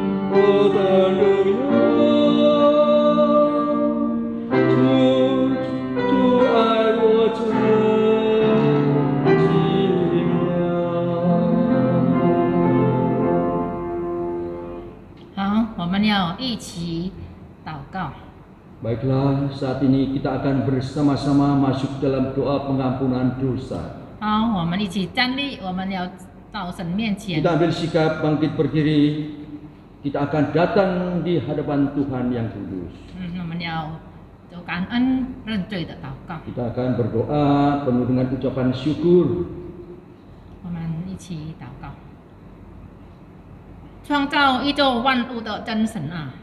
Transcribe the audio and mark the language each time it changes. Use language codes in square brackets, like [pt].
[zh] 我的荣耀，主爱我真奇妙。好，我们要一起祷告。 [id] Baiklah, saat ini kita akan bersama-sama masuk dalam doa pengampunan dosa. [zh] 好，我们一起站立，我们要到神面前。 [id] Kita ambil sikap bangkit berdiri. Kita akan datang di hadapan Tuhan yang kudus. [zh] 我们要有感恩认罪的祷告。 [id] Kita akan berdoa penuh dengan ucapan syukur. [zh] 我们一起祷告。创造宇宙万物的真神啊，